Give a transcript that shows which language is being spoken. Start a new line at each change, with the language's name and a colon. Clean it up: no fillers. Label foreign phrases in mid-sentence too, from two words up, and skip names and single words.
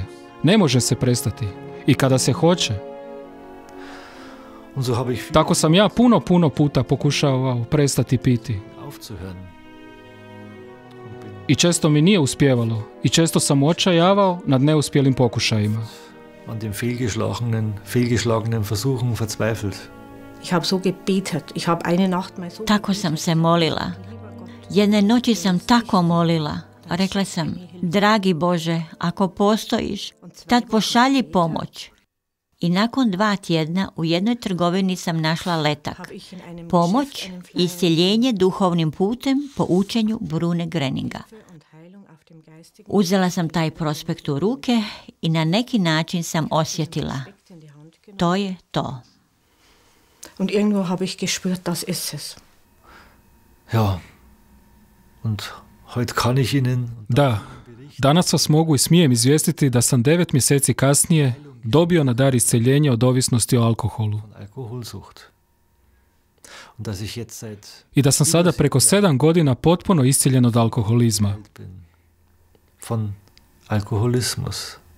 Croatian: Ne može se prestati. I kada se hoće. Tako sam ja puno puta pokušavao prestati piti. I često mi nije uspjevalo. I često sam očajavao nad neuspjelim pokušajima.
German: An den fehlgeschlagenen Versuchen verzweifelt. Ich habe so gebetet. Ich habe eine Nacht mal so...
Croatian: Tako sam se molila. Jedne noći sam tako molila. Rekla sam, dragi Bože, ako postojiš, tad pošalji pomoć. I nakon 2 tjedna u jednoj trgovini sam našla letak. Pomoć i iscjeljenje duhovnim putem po učenju Brune Greninga. Uzela sam taj prospekt u ruke i na neki način sam osjetila. To je to.
German: Und irgendwo habe ich gespürt, das ist es. Ja. Und heute kann ich Ihnen...
Croatian: Da, danas vas mogu i smijem izvijestiti da sam 9 mjeseci kasnije dobio na dar isceljenja od ovisnosti o alkoholu. I da sam sada preko 7 godina potpuno iscijeljen od alkoholizma.
German: Von Alkoholismus.